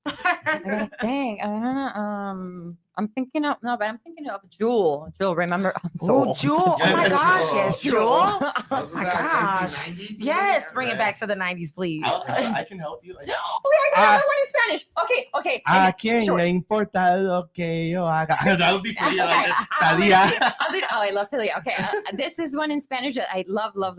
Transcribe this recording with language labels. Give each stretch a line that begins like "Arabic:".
English: I think. I don't know. I'm thinking of Jewel. Jewel, remember? Oh, Jewel. Oh my gosh, yes, Jewel. Oh my gosh. Yes, bring it back to the 90s, please. I can help you. I got another one in Spanish. Okay.
Spanish: ¿A quién le importa lo que yo haga?
English: That would be pretty like Talia. Oh, I love Talia. Okay, this is one in Spanish that I love.